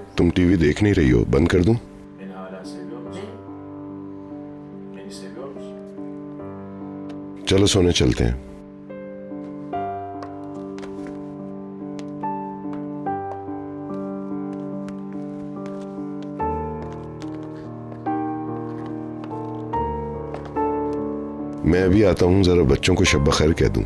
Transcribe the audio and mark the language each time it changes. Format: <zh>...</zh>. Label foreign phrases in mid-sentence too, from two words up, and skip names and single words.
<hi>तुम टीवी देख नहीं रही हो, बंद कर दूं?</hi> <tr>Beni hala seviyor musun? Beni seviyor musun?</tr> <hi>चलो सोने चलते हैं। मैं अभी आता हूँ, जरा बच्चों को शब बखैर कह दूं।</hi>